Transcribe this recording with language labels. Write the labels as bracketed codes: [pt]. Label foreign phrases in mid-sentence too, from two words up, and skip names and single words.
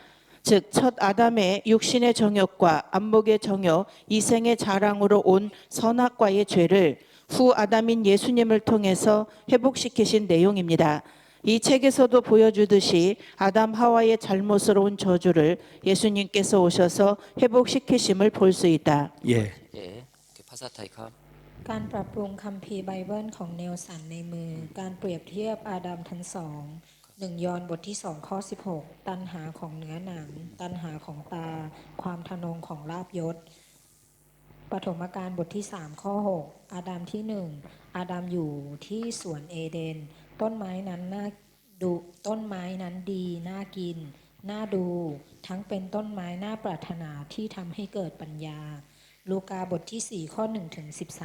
[ko] 즉 첫 아담의 육신의 정욕과 안목의 정욕, 이생의 자랑으로 온 선악과의 죄를 후 아담인 예수님을 통해서 회복시키신 내용입니다. 이 책에서도 보여주듯이 아담 하와의 잘못으로 온 저주를 예수님께서 오셔서 회복시키심을 볼 수 있다. 예. [th] เอ๋คือภาษาไทยครับ การปรับปรุงคัมภีร์ไบเบิลของเนลสันในมือ การเปรียบเทียบอาดัมทั้งสอง1 ยอห์นบทที่ 2ข้อ16 ตัณหาของเนื้อหนัง ตัณหาของตา ความทะนงของลาภยศ ปฐมกาลบทที่3ข้อ6อาดัมที่1อาดัมอยู่ที่สวนเอเดน ต้นไม้นั้นน่าดูต้นไม้นั้นดีน่ากินน่าดู ทั้งเป็นต้นไม้น่าปรารถนาที่ทำให้เกิดปัญญา ลูกาบทที่4ข้อ1ถึง